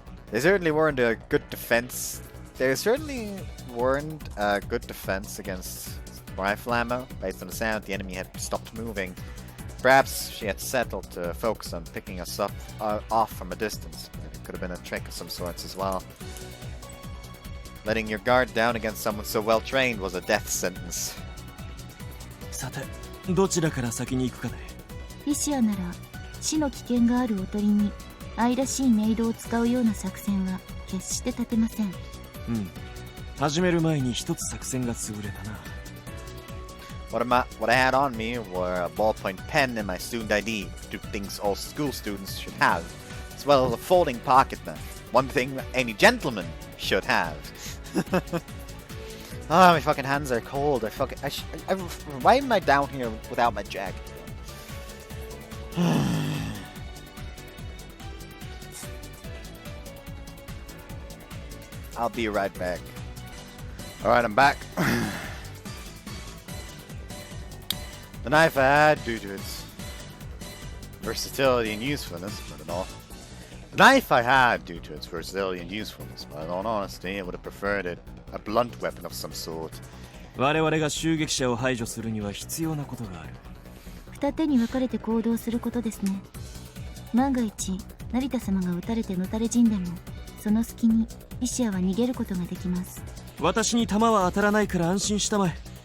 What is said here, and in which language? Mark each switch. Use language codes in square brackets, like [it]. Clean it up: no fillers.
[en] They certainly weren't a good defense. They certainly weren't a good defense against rifle ammo. Based on the sound, the enemy had stopped moving. Perhaps she had settled to focus on picking us up off from a distance. It could have been a trick of some sorts as well. Letting your guard down against someone so well trained was a death sentence. [ja] さて、どちらから先に行くかね。フィシアなら死の危険があるおとりに愛らしいメイドを使うような作戦は決して立てません。うん。始める前に一つ作戦が潰れたな。 [en] What I had on me were a ballpoint pen and my student ID, two things all school students should have, as well as a folding pocket knife, one thing any gentleman should have. Ah, my fucking hands are cold. Why am I down here without my jacket? I'll be right back. Alright, I'm back. The knife I had, due to its versatility and usefulness, but in all. The knife I had, due to its versatility and usefulness, but in all honesty, I would have preferred it a blunt weapon of some sort. [ja] 我々が襲撃者を排除するには必要なことがある。二手に分かれて行動することですね。万が一、成田様が撃たれてのたれ死んでも、その隙にフィシアは逃げることができます。私に弾は当たらないから安心したまえ。